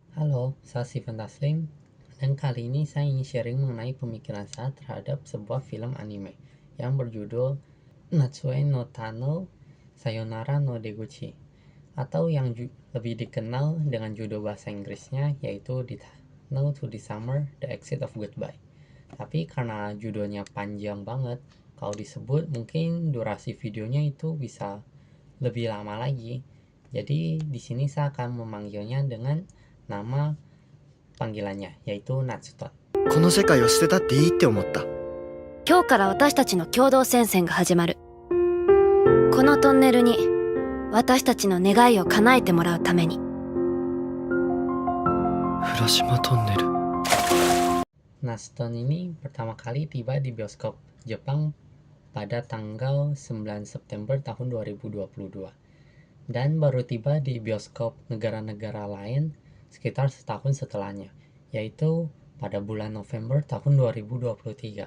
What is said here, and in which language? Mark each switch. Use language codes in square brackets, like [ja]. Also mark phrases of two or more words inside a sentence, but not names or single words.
[id] Halo, saya Steven Taslim, dan kali ini saya ingin sharing mengenai pemikiran saya terhadap sebuah film anime yang berjudul Natsue no Tano Sayonara no Deguchi, atau yang lebih dikenal dengan judul bahasa Inggrisnya yaitu No to the Summer, The Exit of Goodbye. Tapi karena judulnya panjang banget, kalau disebut mungkin durasi videonya itu bisa lebih lama lagi. Jadi di sini saya akan memanggilnya dengan nama panggilannya, yaitu Natsuton. [ja] この世界を捨てたっていいって思った。今日から私たちの共同戦線が始まる。このトンネルに私たちの願いを叶えてもらうために。浦島トンネル。 [id] Natsuton ini pertama kali tiba di bioskop Jepang pada tanggal 9 September tahun 2022 dan baru tiba di bioskop negara-negara lain sekitar setahun setelahnya, yaitu pada bulan November tahun 2023.